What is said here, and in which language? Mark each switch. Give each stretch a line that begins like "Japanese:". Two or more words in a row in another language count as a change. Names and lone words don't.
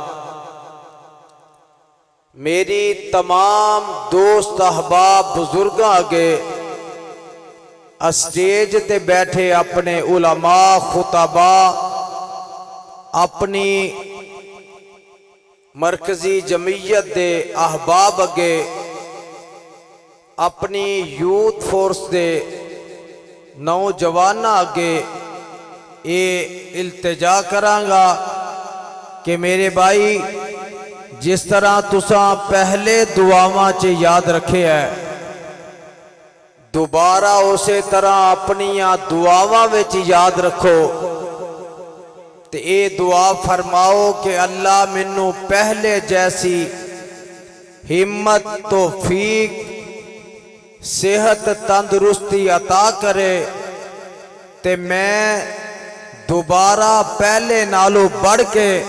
Punjabi: میری تمام دوست احباب بزرگاں آگے اسٹیج تے بیٹھے اپنے علماء خطباء، اپنی مرکزی جمعیت دے احباب اگے، اپنی یوتھ فورس دے نوجواناں اگے اے التجا کرانگا کہ میرے بھائی جس طرح تساں پہلے دعاواں چ یاد رکھے ہے، دوبارہ اسی طرح اپنیاں دعاواں وچ یاد رکھو تے اے دعا فرماؤ کہ اللہ منو پہلے جیسی ہمت توفیق صحت تندرستی عطا کرے تے میں دوبارہ پہلے نالو بڑھ کے